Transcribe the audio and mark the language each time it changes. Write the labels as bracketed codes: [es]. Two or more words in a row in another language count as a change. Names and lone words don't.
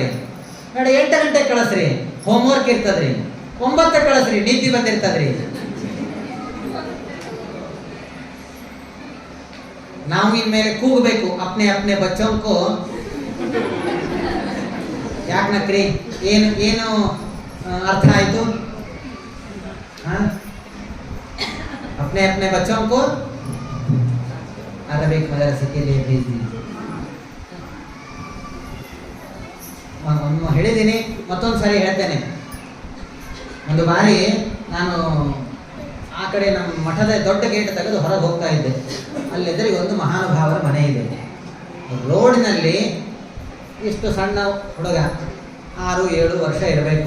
[kn] 8 ಗಂಟೆಗೆ ಕಳಿಸ್ರಿ, ಹೋಮ್ವರ್ಕ್ ಇರ್ತದ್ರಿ. 9ಕ್ಕೆ ಕಳಿಸ್ರಿ, ನಿದ್ದೆ ಬಂದಿರ್ತದ್ರಿ. ನಾವು ಇನ್ಮೇಲೆ ಕೂಗಬೇಕು, [hi] अपने अपने बच्चों को. [kn] ಯಾಕೆ ನಕ್ರಿ? ಏನು ಅರ್ಥ ಆಯ್ತು? [hi] अपने अपने बच्चों को अरबिक मदरसे के लिए भेज दीजिए. [kn] ಹೇಳಿದ್ದೀನಿ, ಮತ್ತೊಂದು ಸಾರಿ ಹೇಳ್ತೇನೆ. ಒಂದು ಬಾರಿ ನಾನು ಆ ಕಡೆ ನಮ್ಮ ಮಠದ ದೊಡ್ಡ ಗೇಟ್ ತೆಗೆದು ಹೊರಗೆ ಹೋಗ್ತಾ ಇದ್ದೆ. ಅಲ್ಲೆದುರಿಗೆ ಒಂದು ಮಹಾನುಭಾವರ ಮನೆ ಇದೆ. ರೋಡಿನಲ್ಲಿ ಇಷ್ಟು ಸಣ್ಣ ಹುಡುಗ, 6-7 ವರ್ಷ ಇರಬೇಕು.